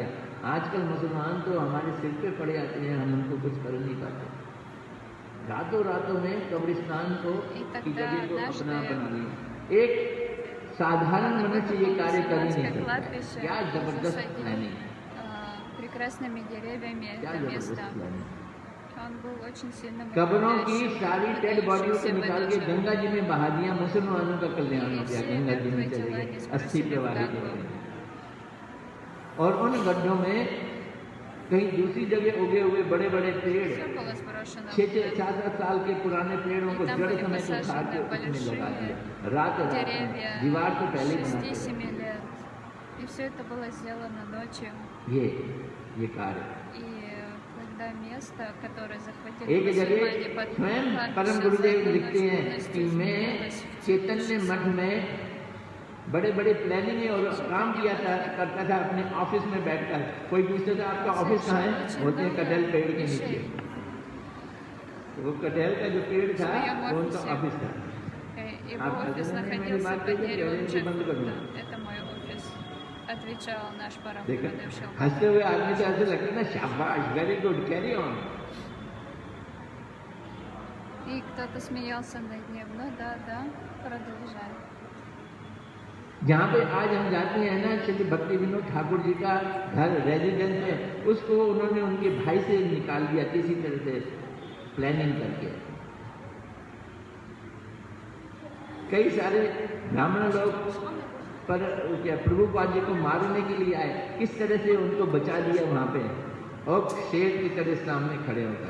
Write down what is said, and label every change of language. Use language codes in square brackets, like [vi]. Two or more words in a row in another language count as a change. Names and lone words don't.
[hi] आजकल मुसलमान तो हमारे सिर पे पड़े आते हैं, हम उनको कुछ कर नहीं पाते। रातों रातों में कब्रिस्तान को की जगह को अपना बना लिया। एक साधारण मनुष्य ये कार्य कर ही नहीं सकता। क्या जबरदस्त प्लानिंग, [ru] Прекрасными деревьями [hi] क्या [ru] это [hi] जबरदस्त [ru] место. [hi] प्लानिंग। [ru] Он был очень сильным [hi] कब्रों की [ru] верующим, [hi] सारी [en] dead bodies [hi] को [ru] находящимся в [hi] निकाल [ru] этой [hi] के [ru] же. [hi] गंगा जी में बहा दिया, मुसलमानों का कल्याण हो [ru] И [hi] गया, [ru] все [hi] गंगा जी में [ru] мертвые [hi] चले [ru] тела [hi] गए, [ru] не [hi] अस्थि [ru] сбросили в [hi] प्रवाहित हो [ru] Гангу. [hi] गए। और उन गड्ढों में कहीं दूसरी जगह उगे हुए बड़े बड़े पेड़, [ru] Все было сброшено. [hi] 6-7 साल के पुराने पेड़ों को [ru] И там [hi] जड़ [ru] были [hi] समेत उखाड़ [ru] посажены [hi] के उसमें [ru] большие [hi] लगा दिया। रात रात में [ru] деревья [hi] दीवार तो पहले ही बना दी। [ru] 6-7 лет. И все это было сделано ночью. [hi] ये कार्य [ru] И когда место, которое захватили [hi] एक जगह [ru] мусульмане под [hi] स्वयं [ru] Гангу, [hi] परम [ru] всё [hi] गुरुदेव [ru] законно [hi] लिखते हैं [ru] полностью [hi] कि मैं [ru] изменилось в [hi] चैतन्य मठ में बड़े बड़े प्लानिंग और काम किया था, करता था अपने ऑफिस में बैठकर। कोई पूछता था आपका ऑफिस कहाँ है, बोलते हैं कटहल पेड़ के नीचे। तो वो कटहल का जो पेड़ था वो उनका ऑफिस था। [ru] Его [hi] आप [ru] офис [hi] कहते हैं, मेरी [ru] находился [hi] बात [ru] под [hi] कहिए, [ru] деревом [hi] कहते हैं, बंद कर दूँ। [ru] Джекфрута. Это мой офис. Отвечал наш парам [hi] देखा, [ru] Гурудев Шилпа. [hi] हंसते हुए आदमी से ऐसे लगता है ना, शाबाश, [en] very good, carry on. [ru] И кто-то смеялся над ним. Ну да, продолжай. [hi] जहाँ पे आज हम जाते हैं ना, श्री भक्ति विनोद ठाकुर जी का घर रेजिडेंस है, उसको उन्होंने उनके भाई से निकाल दिया किसी तरह से प्लानिंग करके। कई सारे ब्राह्मण लोग पर क्या प्रभुपाद जी को मारने के लिए आए, किस तरह से उनको बचा दिया वहाँ पे, और शेर की तरह सामने खड़े होकर।